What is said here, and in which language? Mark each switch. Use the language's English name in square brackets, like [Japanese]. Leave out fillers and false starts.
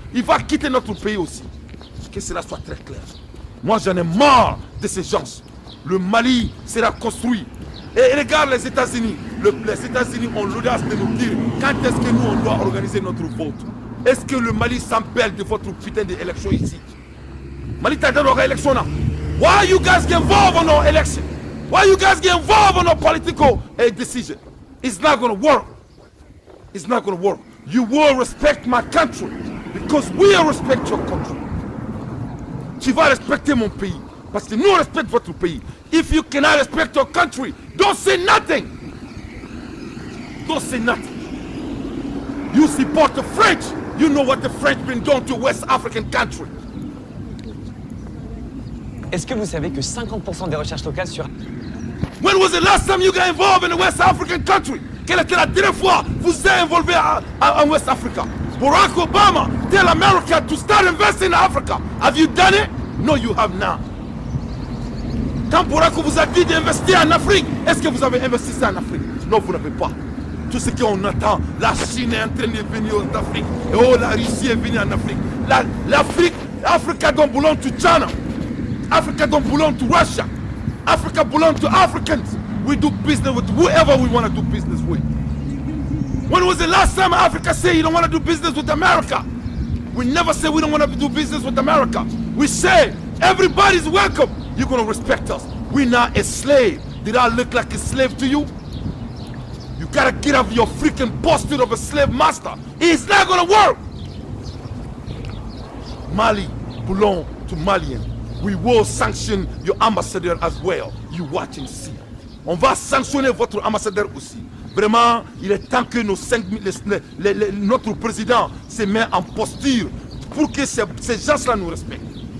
[French] Il va quitter notre pays aussi. Que cela soit très clair. Moi, j'en ai marre de ces gens. Le Mali sera construit. Et regarde les États-Unis. Les États-Unis ont l'audace de nous dire quand est-ce que nous, on doit organiser notre vote. Est-ce que le Mali s'empêche de votre putain d'élection ici? Mali t'as dit élection là. [English] Why you guys get involved on our election? Why you guys get involved on our political decision? It's not going to work. It's not going to work. You will respect my country because we respect your country. [French] Tu vas respecter mon pays parce que nous on respecte votre pays. [English] If you cannot respect your country, don't say nothing. Don't say nothing. You support the French. You know what the French been doing to West African country. [French] Est-ce que vous savez que 50% des recherches locales sur... [English] When was the last time you got involved in a West African country? [French] Quelle était la dernière fois que vous êtes involvé en West Africa? [English] Barack Obama tell America to start investing in Africa. Have you done it? No, you have not. [French] Quand Barack vous a dit d'investir en Afrique, est-ce que vous avez investi ça en Afrique? Non, vous n'avez pas. Tout ce qu'on attend, la Chine est en train de venir en Afrique. Et oh, la Russie est venue en Afrique. [English] L'Afrique, Africa don't belong to China. Africa don't belong to Russia. Africa belongs to Africans. We do business with whoever we want to do business with. When was the last time Africa said you don't want to do business with America? We never say we don't want to do business with America. We say everybody's welcome. You're going to respect us. We're not a slave. Did I look like a slave to you? You gotta get off your freaking posture of a slave master. It's not gonna work. Mali belongs to Malians. We will sanction your ambassador as well. You watch and see. [French] On va sanctionner votre ambassadeur aussi. Vraiment, il est temps que notre président se mette en posture pour que ces gens-là nous respectent.